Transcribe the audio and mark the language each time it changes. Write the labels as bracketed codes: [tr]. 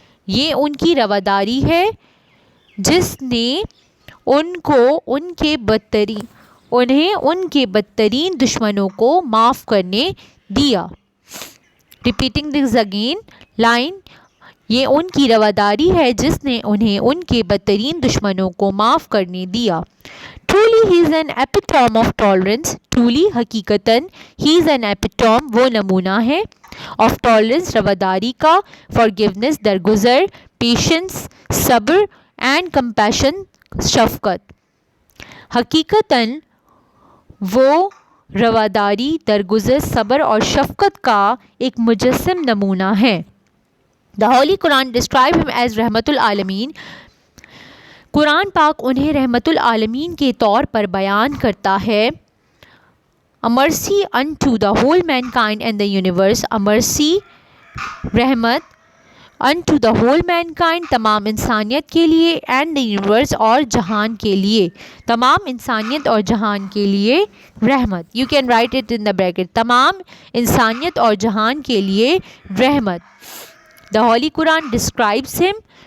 [ur] یہ ان کی رواداری ہے جس نے انہیں ان کے بدترین دشمنوں کو معاف کرنے دیا. [en] repeating this again line [ur] یہ ان کی رواداری ہے جس نے انہیں ان کے بدترین دشمنوں کو معاف کرنے دیا. [en] Truly he is an epitome of tolerance. Truly حقیقتاً he is an epitome [ur] وہ نمونہ ہے [en] of tolerance [ur] رواداری کا. [en] Forgiveness درگزر. Patience صبر and compassion شفقت. [ur] حقیقتاً وہ رواداری درگزر صبر اور شفقت کا ایک مجسم نمونہ ہے. [en] The Holy Quran describe him as رحمت العالمین. [ur] قرآن پاک انہیں رحمت العالمین کے طور پر بیان کرتا ہے. [en] A mercy unto the whole mankind and the universe. A mercy [ur] رحمت [en] unto the whole mankind [ur] تمام انسانیت کے لیے [en] and the universe [ur] اور جہان کے لیے تمام انسانیت اور جہان کے لیے رحمت. [en] You can write it in the bracket. [ur] تمام انسانیت اور جہان کے لیے رحمت. [en] The Holy Quran describes him.